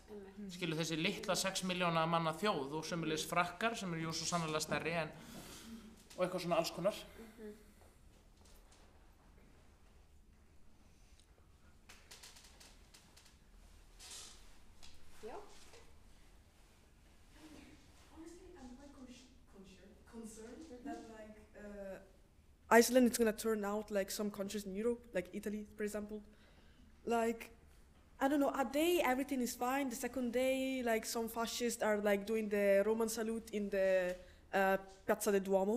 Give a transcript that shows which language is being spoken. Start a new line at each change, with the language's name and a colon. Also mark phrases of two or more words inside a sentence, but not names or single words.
Icelandic: Skilur þessi litla 6 milljóna manna þjóð og sömulegis Frakkar sem eru jú svo sannarlega stærri og eitthvað svona alls konar.
English: Iceland is gonna turn out like some countries in Europe, like Italy, for example. Like, I don't know, a day everything is fine, the second day, like some fascists are like doing the Roman salute in the Piazza del Duomo.